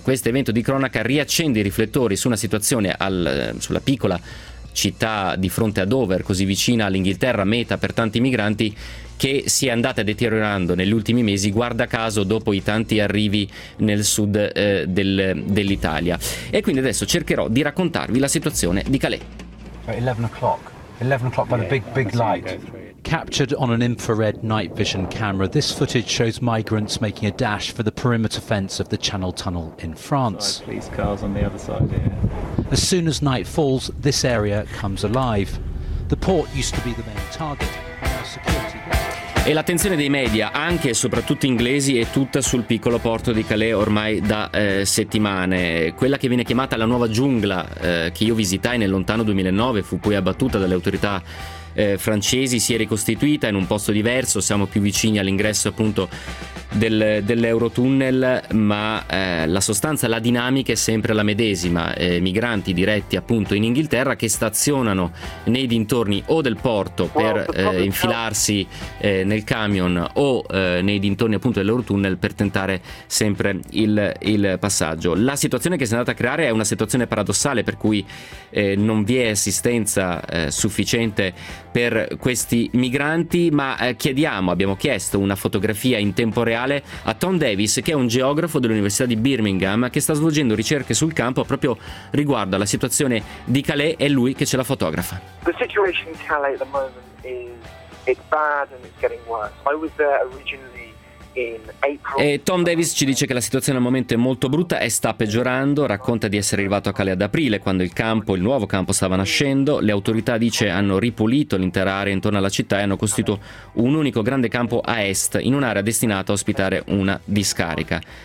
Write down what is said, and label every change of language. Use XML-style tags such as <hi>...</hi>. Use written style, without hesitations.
<it>Questo evento di cronaca riaccende i riflettori su una situazione sulla piccola città di fronte a Dover, così vicina all'Inghilterra, meta per tanti migranti, che si è andata deteriorando negli ultimi mesi, guarda caso dopo i tanti arrivi nel sud dell'Italia. E quindi adesso cercherò di raccontarvi la situazione di Calais.</it> <en>11 o'clock by the big light. Captured on an infrared night vision camera, this footage shows migrants making a dash for the perimeter fence of the Channel Tunnel in France. Sorry, police cars on the other side here. As soon as night falls, this area comes alive. The port used to be the main target, now security.</en> <it>E l'attenzione dei media, anche e soprattutto inglesi, è tutta sul piccolo porto di Calais ormai da settimane. Quella che viene chiamata la nuova giungla, che io visitai nel lontano 2009, fu poi abbattuta dalle autorità francesi, si è ricostituita in un posto diverso, siamo più vicini all'ingresso appunto dell'Eurotunnel, ma la sostanza, la dinamica è sempre la medesima. Migranti diretti appunto in Inghilterra che stazionano nei dintorni o del porto per infilarsi nel camion o nei dintorni appunto dell'Eurotunnel per tentare sempre il passaggio. La situazione che si è andata a creare è una situazione paradossale, per cui non vi è assistenza sufficiente per questi migranti, ma abbiamo chiesto una fotografia in tempo reale a Tom Davis, che è un geografo dell'Università di Birmingham che sta svolgendo ricerche sul campo proprio riguardo alla situazione di Calais. È lui che ce la fotografa.</it> <en>The situation in Calais at the moment is bad and it's getting worse. I was there originally.</en> <it>E Tom Davis ci dice che la situazione al momento è molto brutta e sta peggiorando. Racconta di essere arrivato a Calais ad aprile, quando il nuovo campo stava nascendo. Le autorità, dice, hanno ripulito l'intera area intorno alla città e hanno costruito un unico grande campo a est, in un'area destinata a ospitare una discarica.</it>